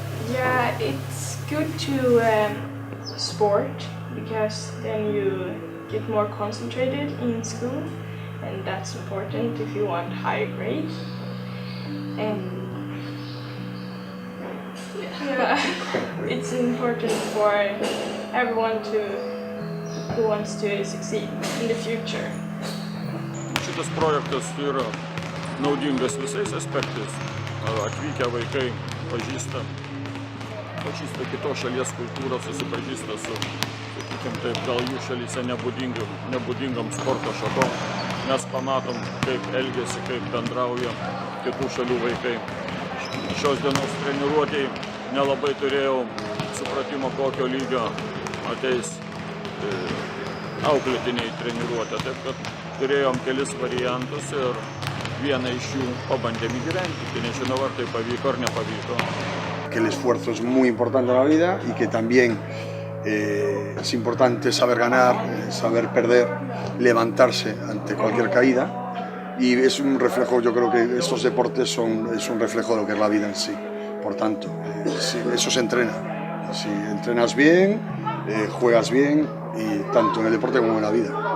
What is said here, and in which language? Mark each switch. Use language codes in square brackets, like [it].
[en] Yeah, it's good to sport because then you get more concentrated in school, and that's important if you want higher grades. And yeah, it's important for everyone who wants to succeed in the future. [lt] Šitas projektas yra naudingas visais aspektais. Atvykę vaikai pažįsta kitos šalies kultūrą, susipažįsta su, gal jų šalyse nebūdingam sporto šakom. Mes pamatom, kaip elgiasi, kaip bendrauja kitų šalių vaikai. Šios dienos treniruotėj nelabai turėjau supratimo, kokio lygio ateis auklėtiniai treniruotė. Taip kad turėjom kelis variantus ir vieną iš jų pabandėm įgyvendinti. Nežinau, ar tai pavyko ar nepavyko. [es] Que el esfuerzo es muy importante en la vida y que también es importante saber ganar, saber perder, levantarse ante cualquier caída, y es un reflejo, yo creo que estos deportes es un reflejo de lo que es la vida en sí. Por tanto, eso se entrena. Si entrenas bien, juegas bien, y tanto en el deporte como en la vida.